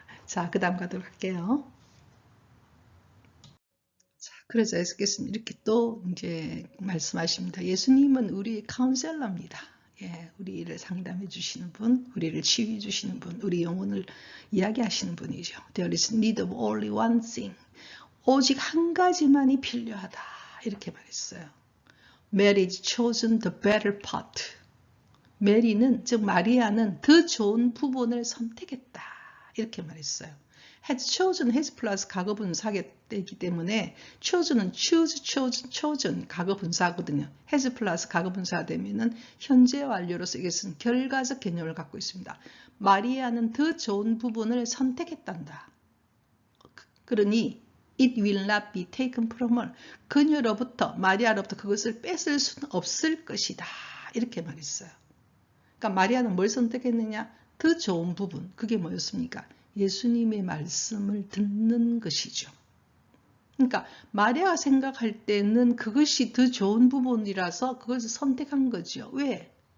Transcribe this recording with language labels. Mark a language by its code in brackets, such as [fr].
[ko] 자, 그 다음 가도록 할게요. 자, 그래서 예수께서는 이렇게 또 이제 말씀하십니다. 예수님은 우리의 카운셀러입니다. 예, 우리를 상담해 주시는 분, 우리를 치유해 주시는 분, 우리 영혼을 이야기하시는 분이죠. [en] There is need of only one thing. [ko] 오직 한 가지만이 필요하다. 이렇게 말했어요. [en] Mary is chosen the better part. [ko] 메리는, 즉 마리아는 더 좋은 부분을 선택했다. 이렇게 말했어요. [en] has chosen, has [ko] 플러스 과거분사이기 때문에 chosen은 chosen 과거분사거든요. has 플러스 과거분사가 되면은 현재 완료로서 이것은 결과적 개념을 갖고 있습니다. 마리아는 더 좋은 부분을 선택했단다. 그러니 [en] it will not be taken from her. [ko] 그녀로부터, 마리아로부터 그것을 뺏을 수는 없을 것이다. 이렇게 말했어요. 그러니까 마리아는 뭘 선택했느냐? 더 좋은 부분. 그게 뭐였습니까? 예수님의 말씀을 듣는 것이죠. 그러니까 마리아가 생각할 때는 그것이 더 좋은 부분이라서 그것을 선택한 거죠. 왜?